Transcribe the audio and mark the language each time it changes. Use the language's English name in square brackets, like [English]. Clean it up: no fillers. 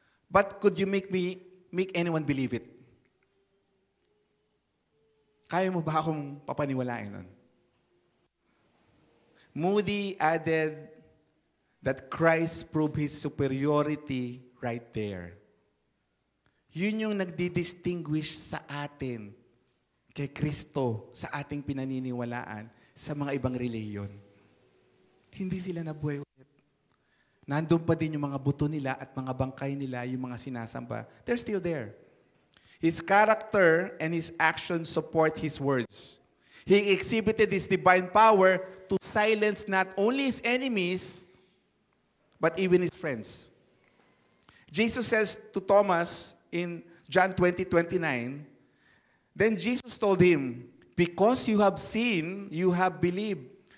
[English] But could you make anyone believe it? [Filipino] Kaya mo ba akong papaniwalain nun? [English] Moody added that Christ proved His superiority right there. [Filipino] Yun yung nagdi-distinguish sa atin kay Kristo sa ating pinaniniwalaan sa mga ibang reliyon. Hindi sila nabuhay ulit. Nandun pa din yung mga buto nila at mga bangkay nila, yung mga sinasamba. [English] They're still there. His character and His actions support His words. He exhibited His divine power to silence not only His enemies, but even His friends. Jesus says to Thomas in John 20:29, then Jesus told him, because you have seen, you have believed.